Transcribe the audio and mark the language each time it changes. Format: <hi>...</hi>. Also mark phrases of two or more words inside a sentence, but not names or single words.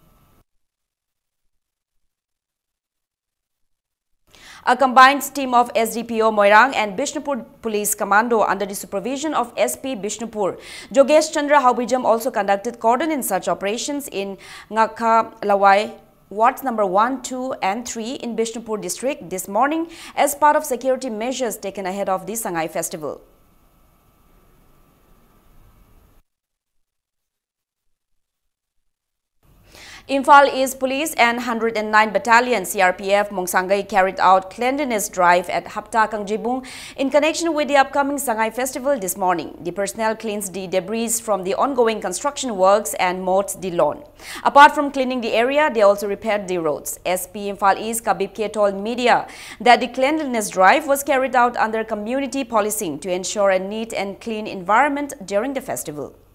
<en>A combined team of SDPO Moirang and Bishnupur Police Commando under the supervision of SP Bishnupur, Jogesh Chandra Haubijam also conducted cordon and search operations in Ngakha Lawai, wards number 1, 2 and 3 in Bishnupur district this morning as part of security measures taken ahead of the Sangai festival. Imphal East Police and 109 Battalion CRPF Mongsangai carried out cleanliness drive at Hapta Kangjibung in connection with the upcoming Sangai festival this morning. The personnel cleansed the debris from the ongoing construction works and mowed the lawn. Apart from cleaning the area, they also repaired the roads. SP Imphal East Kabib K told media that the cleanliness drive was carried out under community policing to ensure a neat and clean environment during the festival.</en>